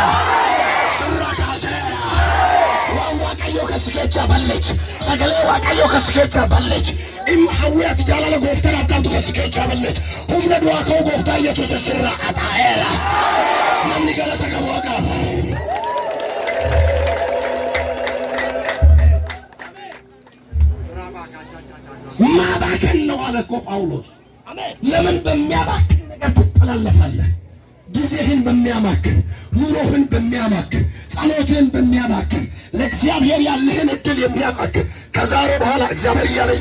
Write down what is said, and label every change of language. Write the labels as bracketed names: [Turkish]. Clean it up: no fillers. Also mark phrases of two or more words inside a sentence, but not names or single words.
[Oromo] Sirraa kaaseera. Waan Waaqayyoo kasi keechaa balleechi sagalee Waaqayyoo kasi keechaa balleechi dhimma hawwii ati jaalala Gooftaadhaaf qabdu kasi keechaa balleechi humna du'aa ka'uu Gooftaa Yesuusin sirraa haxaa'eera. Namni galata qabu Waaqaaf. [Amharic] ማባከን ነው አለ እኮ ጳውሎስ። ለምን በሚያባክን ነገር ትጠላለፋለህ? ጊዜህን በሚያማክን ኑሮህን በሚያማክን ጸሎትህን በሚያማክን ለእግዚአብሔር ያለህን እድል የሚያማክን ከዛሬ በኋላ እግዚአብሔር እያለኝ